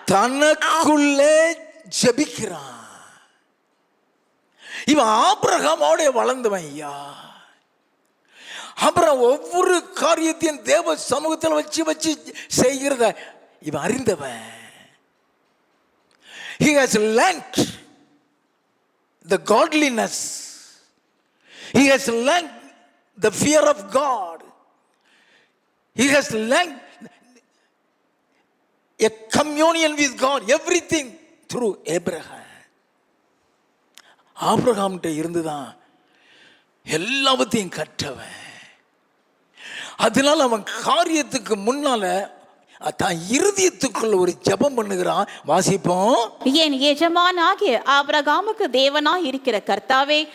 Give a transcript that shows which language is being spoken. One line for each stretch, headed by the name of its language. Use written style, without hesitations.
Tamil: தனக்குள்ளே ஜெபிக்கிறான். இவன் ஆபிரகாமோட வளர்ந்தவன் ஐயா. அப்புறம் ஒவ்வொரு காரியத்தையும் தேவ சமூகத்தில் வச்சு வச்சு செய்கிறத இவன் அறிந்தவன்.
English: He has learned the godliness. He has learned the fear of God. He has learned a communion with God. Everything through Abraham.
Tamil: ஆபிரகாம்கிட்ட இருந்துதான் எல்லாவற்றையும் கற்றவன். அதனால அவன் காரியத்துக்கு முன்னால தான் இருதயத்துக்குள்ள ஒரு ஜெபம் பண்ணுகிறான். வாசிப்போம். என் எஜமானாகிய ஆபிரகாமுக்கு தேவனாய் இருக்கிற கர்த்தாவே,